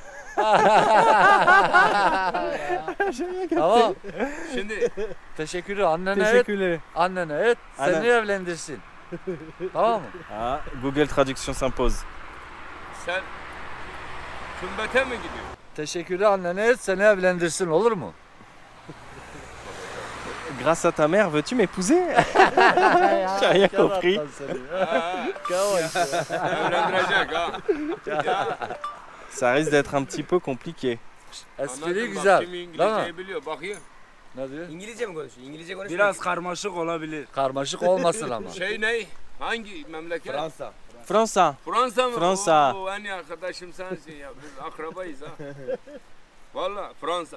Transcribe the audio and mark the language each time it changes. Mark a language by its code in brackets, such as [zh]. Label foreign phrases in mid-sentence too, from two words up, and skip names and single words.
[tr] Tamam. Şimdi Teşekkürü annene et. teşekkürler. Annene et. Seni Anne. evlendirsin. Tamam mı? [fr] Ah, Google Traduction s'impose. [tr] sen Kümbet'e mi gidiyorsun? Teşekkürü annene et. Seni evlendirsin olur mu? [fr] Grâce à ta mère, veux-tu m'épouser? J'ai rien compris. [tr] Ha, evlendirecek ha. Ya, [fr] Ça risque d'être un petit peu compliqué. [tr] Espri Anladın, bak güzel. şimdi Değil İngilizceyi mi? biliyor. Bakayım. Ne diyor? İngilizce mi konuşuyor? İngilizce konuşmuyor. Biraz karmaşık olabilir. Karmaşık olmasın ama. Şey ne? Hangi memleket? Fransa. Fransa. Fransa mı? Fransa. Oo, en iyi arkadaşım sensin ya. Biz akrabayız ha. Valla Fransa.